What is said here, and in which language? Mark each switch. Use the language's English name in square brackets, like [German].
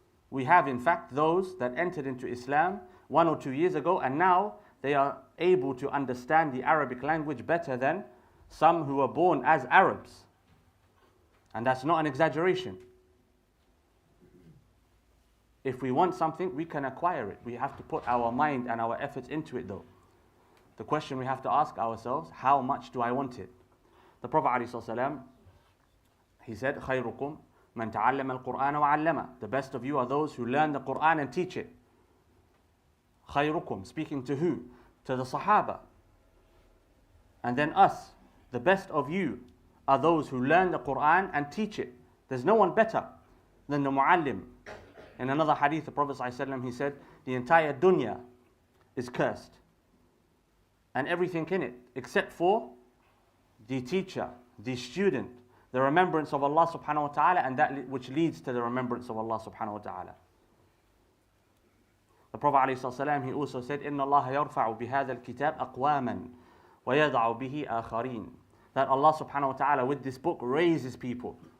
[English] We have in fact those that entered into Islam 1 or 2 years ago and now they are able to understand the Arabic language better than some who were born as Arabs. And that's not an exaggeration. If we want something, we can acquire it. We have to put our mind and our efforts into it though. The question we have to ask ourselves, how much do I want it? The Prophet ﷺ, he said, [Arabic] خَيْرُكُمْ مَنْ تَعَلَّمَ الْقُرْآنَ وَعَلَّمَ. [English] The best of you are those who learn the Quran and teach it. خَيْرُكُمْ, speaking to who? To the Sahaba. And then us, the best of you are those who learn the Quran and teach it. There's no one better than the muallim. In another hadith, the Prophet ﷺ, he said, the entire dunya is cursed. And everything in it, except for the teacher, the student, the remembrance of Allah subhanahu wa ta'ala, and that which leads to the remembrance of Allah subhanahu wa ta'ala. The Prophet ﷺ, he also said, [Arabic] إِنَّ اللَّهَ يَرْفَعُ بِهَذَا الْكِتَابِ أَقْوَامًا وَيَضَعُ بِهِ آخَرِينَ. [English] That Allah subhanahu wa ta'ala with this book raises people.